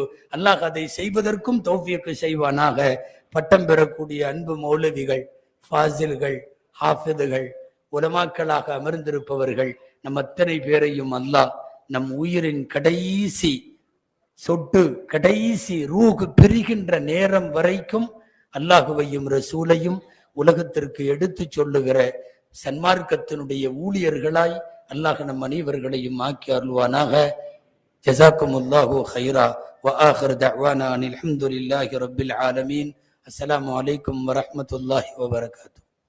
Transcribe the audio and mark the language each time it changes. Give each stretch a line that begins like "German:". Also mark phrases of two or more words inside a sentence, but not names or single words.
Tamil: அல்லாஹ் அதை செய்வதற்கும் தௌஃபீக் செய்வானாக. பட்டம் பெறக்கூடிய அன்பு மௌலவிகள், ஃபாசில்கள், ஹாஃபிதுகள், உலமாக்களாக அமர்ந்திருப்பவர்கள், நம் அத்தனை பேரையும் அல்லாஹ் நம் உயிரின் கடைசி சொட்டு, கடைசி ரூஹ் பிரிகின்ற நேரம் வரைக்கும் அல்லாஹுவையும் ரசூலையும் உலகத்திற்கு எடுத்து சொல்லுகிற சன்மார்க்கத்தினுடைய ஊழியர்களாய் அல்லாஹ் நம் அனைவர்களையும் ஆக்கி அருள்வானாக.
Arabic: جزاكم الله خيرا. وآخر دعوانا أن الحمد لله رب العالمين. السلام عليكم ورحمة الله وبركاته.